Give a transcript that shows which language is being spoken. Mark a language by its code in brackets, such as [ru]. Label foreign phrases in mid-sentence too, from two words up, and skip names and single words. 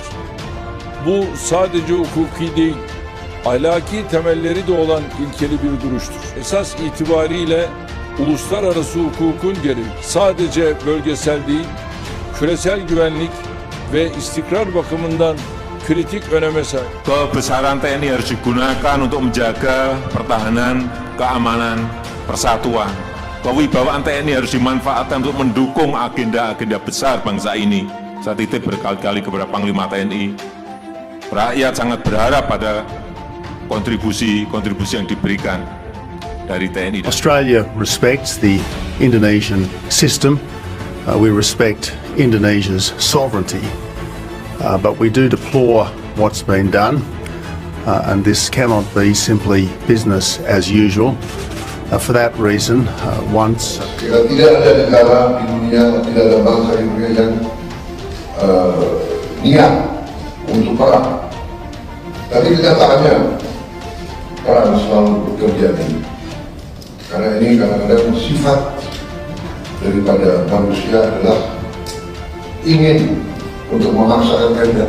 [tr] Bu sadece hukuki değil, ahlaki temelleri de olan ilkeli bir duruştur. Esas itibariyle uluslararası hukukun gereği sadece bölgesel değil, küresel güvenlik ve istikrar bakımından kritik öneme sahip. [id] Kebesaran TNI harus digunakan untuk menjaga pertahanan, keamanan, persatuan. Kewibawaan TNI harus dimanfaatkan untuk mendukung agenda-agenda besar bangsa ini. Saya titip berkali-kali kepada Panglima TNI. Rakyat sangat berharap pada kontribusi yang diberikan dari TNI. [en] Australia respects the Indonesian system. We respect Indonesia's sovereignty. But we do deplore what's been done. And this cannot be simply business as usual. For that reason, once [id] tidak ada negara di dunia, tidak ada bangsa di dunia yang niat untuk perang. Tapi kenyataannya perang selalu terjadi. Karena ini kadang-kadang sifat daripada manusia adalah ingin untuk memaksakan kehendak.